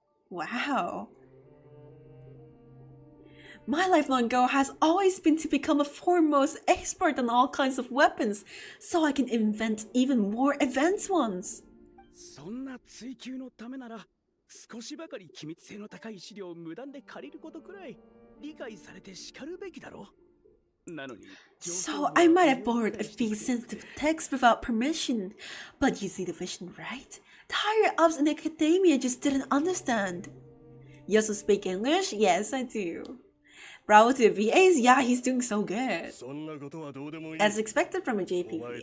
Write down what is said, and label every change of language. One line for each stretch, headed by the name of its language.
English: Wow. My lifelong goal has always been to become a foremost expert on all kinds of weapons, so I can invent even more advanced ones.
Japanese: そんな追求のためなら、少しばかり機密性の高い資料を無断で借りることくらい理解されて叱るべきだろ。なのに。
English: So I might have borrowed a few sensitive texts without permission, but you see the vision, right? The higher ups in academia just didn't understand. You also speak English? Yes, I do. Bravo to the VAs? Yeah, he's doing so good. As expected from a JPVA.